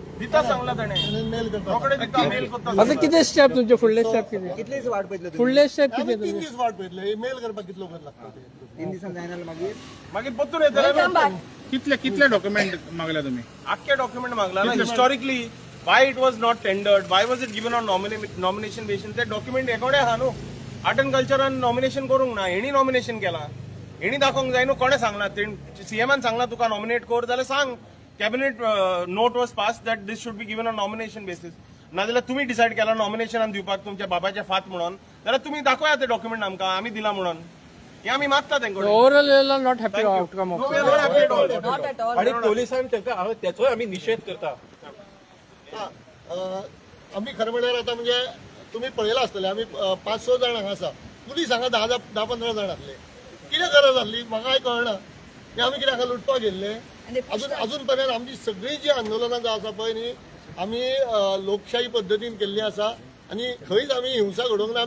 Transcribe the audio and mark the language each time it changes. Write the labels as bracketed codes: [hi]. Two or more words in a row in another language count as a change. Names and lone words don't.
[kok] दिता सांगला ताणें मेल करता रोकडे दिता मेल करता आता किती स्टेप तुमचे फुडले स्टेप किती कितलेच वाट पयतले तुम्ही फुडले स्टेप आमी किती 3 दीस वाट पळयतले मेल करपाक कितलो वखद लागता ते 3 दिसान जायना मागीर मागीर परतून येतले कितले डॉक्युमेंट मागला तुम्ही आख्खे डॉक्युमेंट मागला ना [en] हिस्टॉरिकली why it was not tendered, why was it given on nomination basis, [kok] ते डॉक्युमेंट एकोडे आहा न्हू आर्ट अँड कल्चरान नॉमिनेशन करूंक ना हेणी नॉमिनेशन केला हेणी दाखोवंक जाय न्हू कोणे सांगला सीएमान सांगला तुका नॉमिनेट कर जाल्यार सांग [en] cabinet note was pass that this should be given on nomination basis [kok] नाजाल्यार तुमी डिसायड केला नॉमिनेशनान दिवपाक तुमच्या बाबाचे फात म्हणून जाल्यार तुमी दाखोया ते डॉक्युमेंट आमकां आमी दिला म्हणून हे आमी मागता तेंकडे [en] overall not happy outcome of not at all [kok] आणि पोलिसांनी तांकां त्याचोय आमी निषेध करता आम्ही खरं म्हणल्यार आता म्हणजे तुम्ही पळयला आसतले आमी 5-6 जाण हांगा आसा पुलीस हांगा 10-15 जाण आसले कितें गरज आसली म्हाकाय कळना की आमी कितें हांगा लुटपाक गेल्ले अजून पर्यंत आमची सगळी जी आंदोलनां जावन आसा पळय न्ही आमी लोकशाही पद्दतीन केल्ली आसा आनी खंयच आमी हिंसा घडोवंक ना